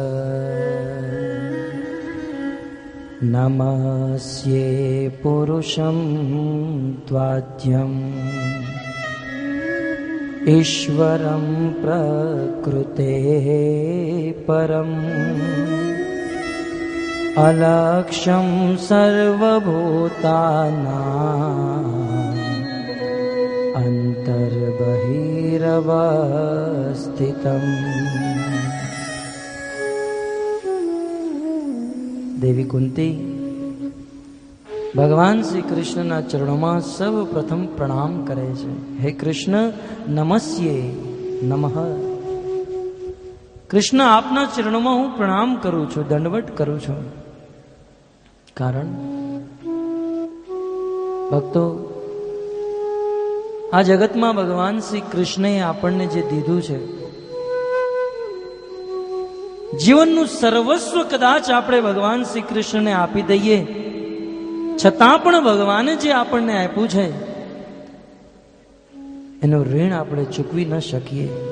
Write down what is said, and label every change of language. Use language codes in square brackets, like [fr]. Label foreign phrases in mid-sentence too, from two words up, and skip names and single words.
[sa] नमस्ये पुरुषं त्वाद्यम् ईश्वरं प्रकृतेः परम् अलक्ष्यं सर्वभूतानाम् अंतर्बहिरवस्थितम्. [gu] देवी कुंती ભગવાન શ્રી કૃષ્ણના ચરણોમાં સૌ પ્રથમ પ્રણામ કરે છે. [sa] હે કૃષ્ણ, નમસ્યે નમઃ. [gu] કૃષ્ણ, આપના ચરણોમાં હું પ્રણામ કરું છું, દંડવત કરું છું. કારણ ભક્તો, આ જગતમાં ભગવાન શ્રી કૃષ્ણએ આપણને જે દીધું છે, જીવનનું સર્વસ્વ કદાચ આપણે ભગવાન શ્રી કૃષ્ણને આપી દઈએ, છતાં પણ ભગવાને જે આપણને આપ્યું છે એનું ઋણ આપણે ચૂકવી ન શકીએ.